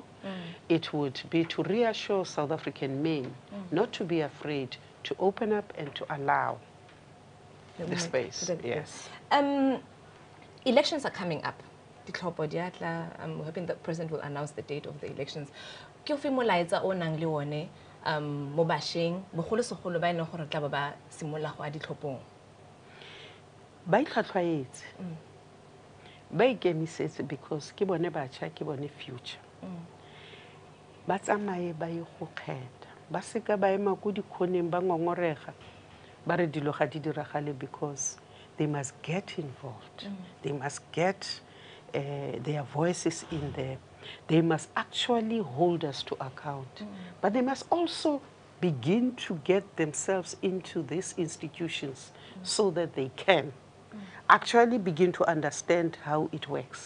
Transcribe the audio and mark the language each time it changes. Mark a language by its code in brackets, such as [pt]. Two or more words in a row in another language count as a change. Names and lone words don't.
[en] It would be to reassure South African men not to be afraid, to open up and to allow the space. Yes. Elections are coming up. I'm hoping the president will announce the date of the elections. [tn] Ke ofe molaetsa o nang le one mo basheng bogolosegolo ba ene gore tla ba simolla go a ditlhophong? Ba itlhatlhwaetse, ba ikemisetse because ke bone batjha, ke bone future. Ba tsamaye ba ye go kgetha, ba seka ba ema go dikhoneng ba ngongorega ba re dilo ga di diragale, [en] because they must get involved. They must get their voices in there. They must actually hold us to account. But they must also begin to get themselves into these institutions so that they can actually begin to understand how it works.